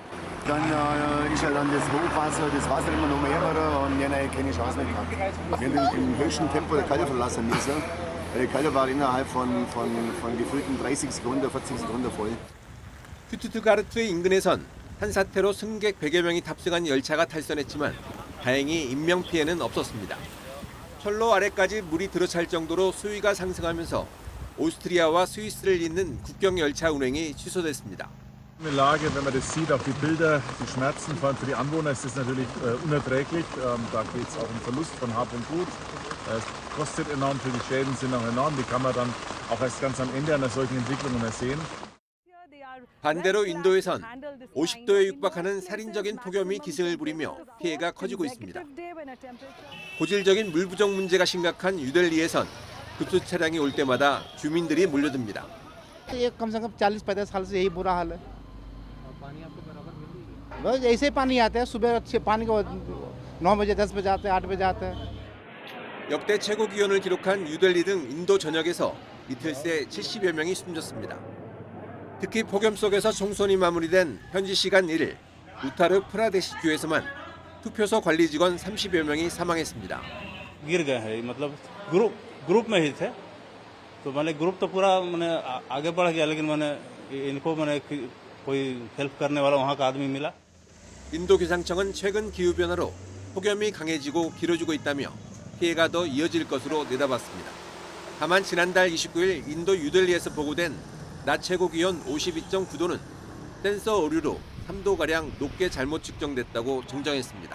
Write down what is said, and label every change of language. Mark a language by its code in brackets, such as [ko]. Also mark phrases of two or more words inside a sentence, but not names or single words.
[ko] 슈투트가르트의 인근에선 산사태로 승객 100여 명이 탑승한 열차가 탈선했지만 다행히 인명피해는 없었습니다. 철로 아래까지 물이 들어찰 정도로 수위가 상승하면서 오스트리아와 스위스를 잇는 국경 열차 운행이 취소됐습니다. [de] Die Lage, wenn man das sieht, auch die Bilder, die Schmerzen, vor allem für die Anwohner ist das natürlich unerträglich. Da geht es auch um Verlust von Hab und Gut. Es kostet enorm viel, die Schäden sind auch enorm. Die kann man dann auch erst ganz am Ende einer solchen Entwicklung sehen. [ko] 반대로 인도에선 50도에 육박하는 살인적인 폭염이 기승을 부리며 피해가 커지고 있습니다. 고질적인 물 부족 문제가 심각한 뉴델리에선 급수 차량이 올 때마다 주민들이 몰려듭니다. [hi] कम से कम 40-50 साल से यही बुरा हाल है। बस ऐसे पानी आता है सुबह पानी को 9 बजे 10 बजे आते हैं 8 बजे आते हैं। [ko] 역대 최고 기온을 기록한 뉴델리 등 인도 전역에서 이틀 새 70여 명이 숨졌습니다. 특히 폭염 속에서 총선이 마무리된 현지 시간 1일 우타르 프라데시 주에서만 투표소 관리 직원 30여 명이 사망했습니다. [hi] गिर गए हैं मतलब ग्रुप में ही थे तो मैंने ग्रुप तो पूरा मैंने आगे बढ़ गया लेकिन मैंने इनको मैंने कोई हेल्प करने वाला वहाँ का आदमी मिला. [ko] 인도 기상청은 최근 기후변화로 폭염이 강해지고 길어지고 있다며 피해가 더 이어질 것으로 내다봤습니다. 다만 지난달 29일 인도 뉴델리에서 보고된 낮 최고 기온 52.9도는 센서 오류로 3도가량 높게 잘못 측정됐다고 정정했습니다.